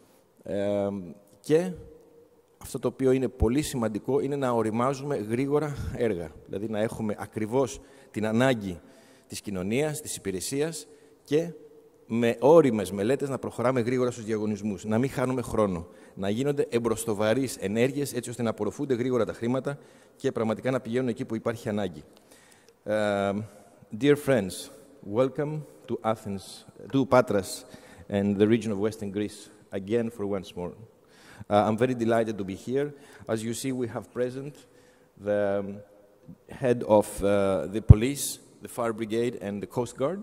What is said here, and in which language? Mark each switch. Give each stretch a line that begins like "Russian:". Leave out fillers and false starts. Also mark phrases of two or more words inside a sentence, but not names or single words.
Greek: και αυτό το οποίο είναι πολύ σημαντικό είναι να οριμάζουμε γρήγορα έργα, δηλαδή να έχουμε ακριβώς την ανάγκη της κοινωνίας, της υπηρεσίας και με ώριμες μελέτες να προχωράμε γρήγορα στους διαγωνισμούς, να μην χάνουμε χρόνο, να γίνονται εμπροστοβαρείς ενέργειες έτσι ώστε να απορροφούνται γρήγορα τα χρήματα και πραγματικά να πηγαίνουν εκεί που υπάρχει ανάγκη.
English: Dear friends, welcome to Athens, to Patras and the region of Western Greece again for once more. I'm very delighted to be here. As you see, we have present the head of the police, the fire brigade and the Coast Guard.